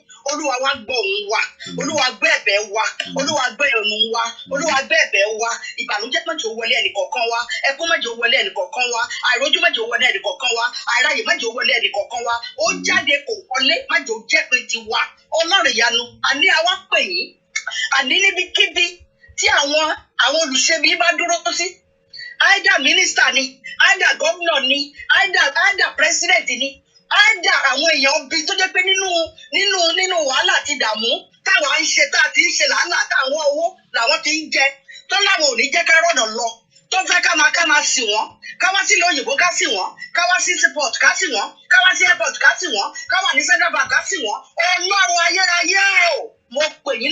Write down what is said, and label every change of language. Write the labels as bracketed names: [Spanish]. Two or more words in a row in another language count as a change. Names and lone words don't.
[Yoruba] Olúwa wá gbọ́ òun wa Olúwa gbé ẹ̀bẹ̀ wa Olúwa gbé òun wa Olúwa gbé ẹ̀bẹ̀ wa ìbànújẹ́ má jẹ́ ó wọlé ẹnìkọ̀ọ̀kan wa ẹkún má jẹ́ ó wọlé ẹnìkọ̀ọ̀kan wa àìrójú má jẹ́ ó wọlé ẹnìkọ̀ọ̀kan wa àìráyè má jẹ́ ó wọlé ẹnìkọ̀ọ̀kan wa ó jáde kò wọlé má jẹ́ ó jẹ́ pé tiwa Ọlọ́run ìyanu àní àwa pè yín àní níbikíbi tí àwọn olùṣèbí bá dúró sí [English] either minister [Yoruba] ni [English] either governor [Yoruba] ni [English] either president [Yoruba] ni either àwọn èèyàn bí tó jẹ́ pé nínú wàhálà àti ìdààmú táwa ń ṣe tá a ti ń ṣe làálàá táwọn owó làwọn ti ń jẹ tó láwọn ò ní jẹ́ ká rọ̀nà lọ tó fẹ́ ká máa sìn wọ́n ká wá sí ilé òyìnbó ká sìn wọ́n ká wá sí seaport ká sìn wọ́n ká wá sí airport ká sìn wọ́n ká wà ní [English] central bank [Yoruba] ká sìn wọ́n Ọlọ́run ayérayé o mo pè yín